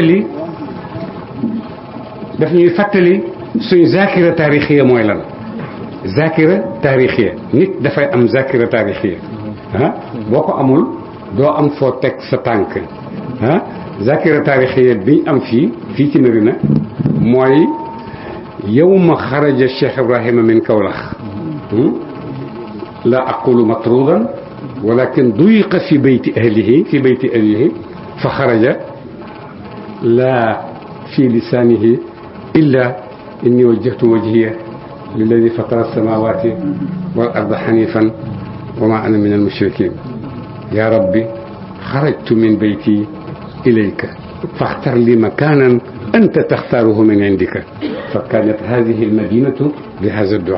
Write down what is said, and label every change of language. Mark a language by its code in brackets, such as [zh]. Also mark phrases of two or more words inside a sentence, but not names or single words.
[wo] fàttali suñ [ar] ذاكرة تاريخية [wo] mooy lan [ar] ذاكرة تاريخية [wo] nit dafay am [ar] ذاكرة تاريخية [wo] boo ko amul doo am foo teg sa tànk [ar] ذاكرة تاريخية [wo] biñ am fii ci Medina mooy [ar] yawma xaraja Cheikh Ibrahima min Kawlax لا أقول مطرودا ولكن ضيق عليه في بيت أهله فخرج لا في لسانه إلا إني وجهت وجهي للذي فطر السماوات والأرض حنيفا وما أنا من المشركين يا ربي خرجت من بيتي إليك فاختر لي مكانا أنت تختاره من عندك فكانت هذه المدينة بهذا